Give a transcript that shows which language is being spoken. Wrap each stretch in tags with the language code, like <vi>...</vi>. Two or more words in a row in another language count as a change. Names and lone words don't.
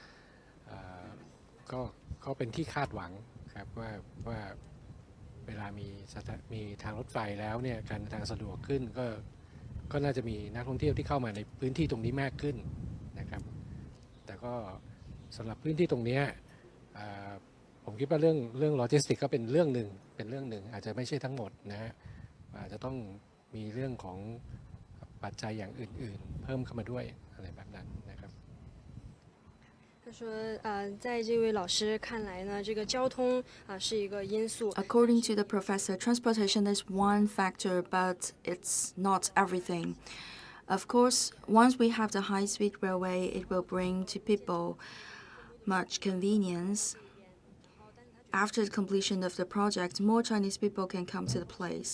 <th>ก็เป็นที่คาดหวังครับว่าเวลามีทางรถไฟแล้วเนี่ยการทางสะดวกขึ้นก็น่าจะมีนักท่องเที่ยวที่เข้ามาในพื้นที่ตรงนี้มากขึ้นนะครับแต่ก็สำหรับพื้นที่ตรงนี้ผมคิดว่าเรื่องโลจิสติกก็เป็นเรื่องหนึ่งอาจจะไม่ใช่ทั้งหมดนะฮะอาจจะต้องมีเรื่องของปัจจัยอย่างอื่นๆเพิ่มเข้ามาด้วยอะไรแบบนั้นนะครับ</th> <zh>他说，在这位老师看来呢，这个交通是一个因素。</zh> <en>According to the professor, transportation is one factor, but it's not everything. Of course, once we have the high-speed railway, it will bring to people much convenience. After the completion of the project, more Chinese people can come to the place.</en>